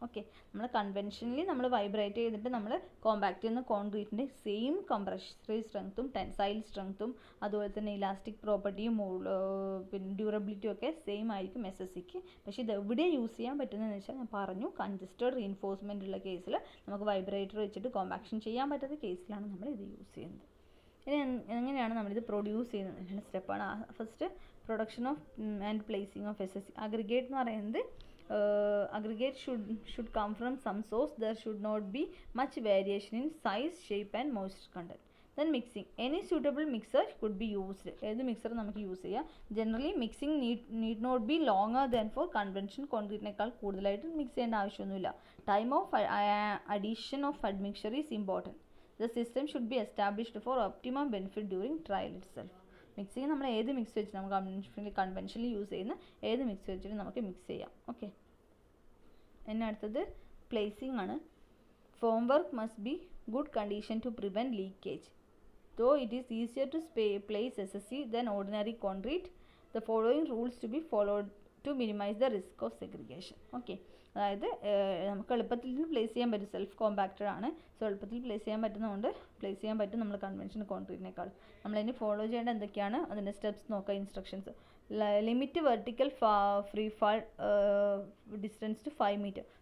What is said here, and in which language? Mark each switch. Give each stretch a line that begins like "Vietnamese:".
Malayalam: Okay, നമ്മൾ conventionally നമ്മൾ vibrate ചെയ്തിട്ട് നമ്മൾ കോമ്പാക്റ്റ് ചെയ്യുന്ന കോൺക്രീറ്റിൻ്റെ സെയിം കംപ്രസീവ് സ്ട്രെങ്ത്തും ടെൻസൈൽ സ്ട്രെങ്ത്തും അതുപോലെ തന്നെ ഇലാസ്റ്റിക് പ്രോപ്പർട്ടിയും പിന്നെ ഡ്യൂറബിലിറ്റിയും ഒക്കെ സെയിം ആയിരിക്കും SSCക്ക്. പക്ഷേ ഇത് എവിടെ യൂസ് ചെയ്യാൻ പറ്റുന്നതെന്ന് വെച്ചാൽ ഞാൻ പറഞ്ഞു കൺജസ്റ്റഡ് റീഇൻഫോഴ്സ്മെൻ്റ് ഉള്ള കേസിൽ നമുക്ക് വൈബ്രേറ്റർ വെച്ചിട്ട് കോമ്പാക്ഷൻ ചെയ്യാൻ പറ്റാത്ത കേസിലാണ് നമ്മൾ ഇത് യൂസ് ചെയ്യുന്നത്. ഇനി എങ്ങനെയാണ് നമ്മളിത് പ്രൊഡ്യൂസ് ചെയ്യുന്നത് എന്നുള്ള സ്റ്റെപ്പാണ്. First
English: Production of and placing of SSC.
Malayalam: Aggregate എന്ന് പറയുന്നത്
English: aggregate should come from some source. There should not be much variation in size, shape and moisture content. Then mixing. Any suitable mixer could be used.
Malayalam: ഏത് mixer നമുക്ക് use ചെയ്യാം.
English: generally mixing need not be longer than for
Malayalam: convention കോൺക്രീറ്റിനേക്കാൾ കൂടുതലായിട്ട് mix ചെയ്യേണ്ട ആവശ്യമൊന്നുമില്ല.
English: Time of addition of admixture is important. The system should be established for optimum benefit during trial itself.
Malayalam: Mixing നമ്മൾ ഏത് mix വെച്ചിട്ട് നമുക്ക് കൺവെൻഷനിൽ use ചെയ്യുന്ന ഏത് മിക്സ് വെച്ചിട്ട് നമുക്ക് മിക്സ് ചെയ്യാം. ഓക്കെ, പിന്നെ അടുത്തത് പ്ലേസിംഗ് ആണ്.
English: Formwork must be good condition to prevent leakage. Though it is easier to place SSC than ordinary concrete, the following rules to be followed to minimize the risk of segregation.
Malayalam: Okay, അതായത് നമുക്ക് എളുപ്പത്തിൽ place ചെയ്യാൻ പറ്റും. Self compacted ആണ്, so എളുപ്പത്തിൽ place ചെയ്യാൻ പറ്റുന്നതുകൊണ്ട് place ചെയ്യാൻ പറ്റും നമ്മൾ കൺവെൻഷൻ കോൺക്രീറ്റിനേക്കാൾ. നമ്മളിനി ഫോളോ ചെയ്യേണ്ട എന്തൊക്കെയാണ് അതിൻ്റെ സ്റ്റെപ്സ് നോക്കുക. Instructions:
English: Limit vertical free fall distance to 5 metre.